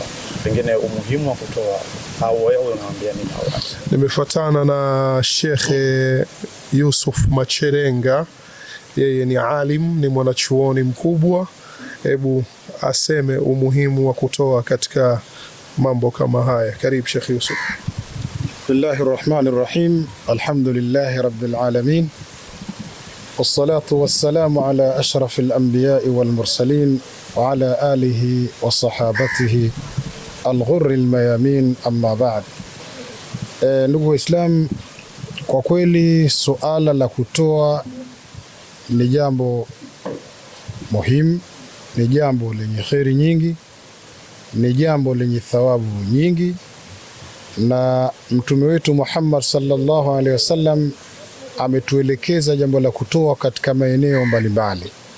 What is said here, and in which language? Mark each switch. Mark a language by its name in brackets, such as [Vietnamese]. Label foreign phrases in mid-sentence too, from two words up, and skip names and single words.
[Swahili] Pengine umuhimu wa kutoa au wewe unawaambia nini hao? Nimefuatana na Sheikh Yusuf Macherenga, yeye ni alim, ni mwanachuoni mkubwa. Hebu aseme umuhimu wa kutoa katika mambo kama haya. Karibu Sheikh Yusuf. [Arabic] بسم الله الرحمن الرحيم. الحمد لله رب العالمين. والصلاة والسلام على أشرف الأنبياء والمرسلين وعلى آله وصحابته الغر الميامين، أما بعد. [Swahili] Ndugu Waislamu, kwa kweli suala la kutoa ni jambo muhimu, ni jambo lenye kheri nyingi, ni jambo lenye thawabu nyingi, na Mtume wetu Muhammad [Arabic] صلى الله عليه وسلم [Swahili] ametuelekeza jambo la kutoa katika maeneo mbalimbali.